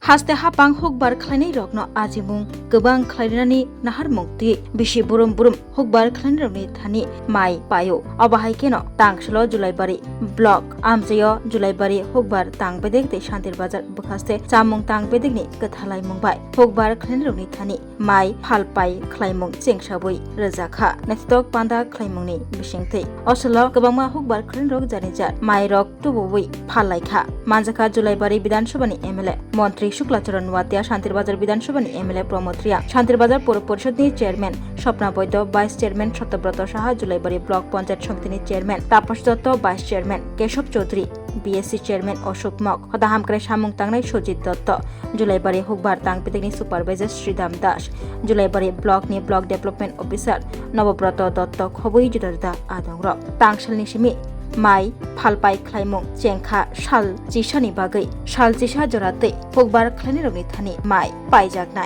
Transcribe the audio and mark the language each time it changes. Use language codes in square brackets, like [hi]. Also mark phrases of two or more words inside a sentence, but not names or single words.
[trp] haste hapang hukbar khlainai rokno ajimung gobang khlainani nahar mukti bisi burum hukbar khlainai rokni thani mai payo abahai keno tangslo julaibari block amjayo julaibari hukbar tangbedek te shantir bazar bukhaste chamung tangbedekni kathalai mungbai hukbar khlainai rokni thani mai phalpai khlaimung chengsabui rajakha nestok panda khlaimungni bisingtei oslo gobangma hukbar khlainai rok janijar mai rok tubui phallaikha manjaka julaibari বিধানসভানি এমএলএ মন্ত্রী শুক্লাচরণ ওয়াতিয়া শান্তিরবাজার বিধানসভানি এমএলএ প্রমোদ রিয়া শান্তিরবাজার পৌর পরিষদনি চেয়ারম্যান স্বপ্না বৈদ্য ভাইস চেয়ারম্যান সত্যব্রত সাহা জুলাইবাড়ি ব্লক পঞ্চায়েত সমিতিনি চেয়ারম্যান তাপস দত্ত [en] vice chairman [trp] কেশব চৌধুরী বিএসসি চেয়ারম্যান অশোক মক হদাহামক্রে সামুং তাংনাই সজিত দত্ত জুলাইবাড়ি হুকবার তাংপিতেকনি সুপারভাইজার শ্রীদাম দাস জুলাইবাড়ি ব্লকনি [en] block development officer [trp] নবব্রত দত্ত খবই জুদাজুদা আদংর তাংসালনি সিমি মাই ফালপাই খ্লাইমুং চেংখা শাল চিসানি বাগৈ শাল চিসা জরাতে হকবার খ্লাইনি রগনি থানি মাই পাইজাগনাই।